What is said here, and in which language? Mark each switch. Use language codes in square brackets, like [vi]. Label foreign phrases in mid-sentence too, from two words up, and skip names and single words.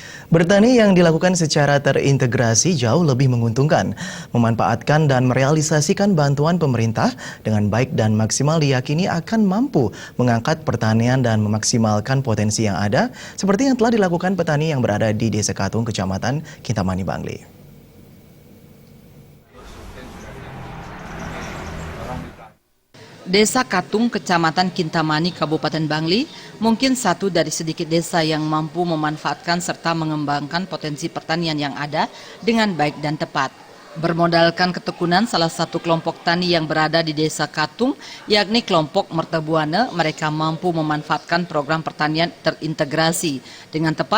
[id] Bertani yang dilakukan secara terintegrasi jauh lebih menguntungkan. Memanfaatkan dan merealisasikan bantuan pemerintah dengan baik dan maksimal diyakini akan mampu mengangkat pertanian dan memaksimalkan potensi yang ada, seperti yang telah dilakukan petani yang berada di Desa Katung, Kecamatan Kintamani, Bangli. Desa Katung, Kecamatan Kintamani, Kabupaten Bangli, mungkin satu dari sedikit desa yang mampu memanfaatkan serta mengembangkan potensi pertanian yang ada dengan baik dan tepat. Bermodalkan ketekunan salah satu kelompok tani yang berada di Desa Katung, yakni kelompok Mertebuana, mereka mampu memanfaatkan program pertanian terintegrasi dengan tepat.